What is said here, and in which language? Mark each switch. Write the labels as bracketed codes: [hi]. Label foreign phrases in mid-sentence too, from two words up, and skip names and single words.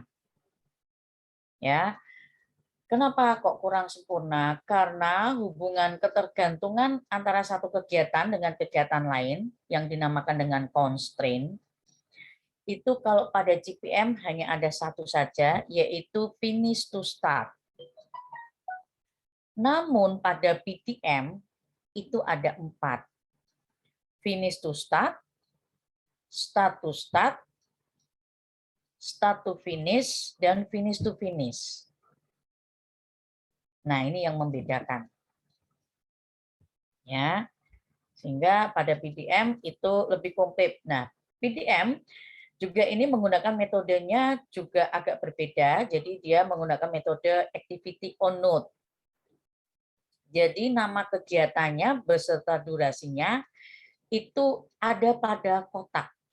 [id] Ya. Kenapa kok kurang sempurna? Karena hubungan ketergantungan antara satu kegiatan dengan kegiatan lain yang dinamakan dengan constraint itu kalau pada CPM hanya ada satu saja, yaitu [en] finish to start. [id] Namun pada PTM itu ada 4. [en] Finish to start, start to start, start to finish, dan finish to finish. [id] Nah, ini yang membedakan. Ya. Sehingga pada PTM itu lebih komplit. Nah, PTM juga ini menggunakan metodenya juga agak berbeda. Jadi dia menggunakan metode [en] activity on note. [id] Jadi nama kegiatannya beserta durasinya itu ada pada kotak.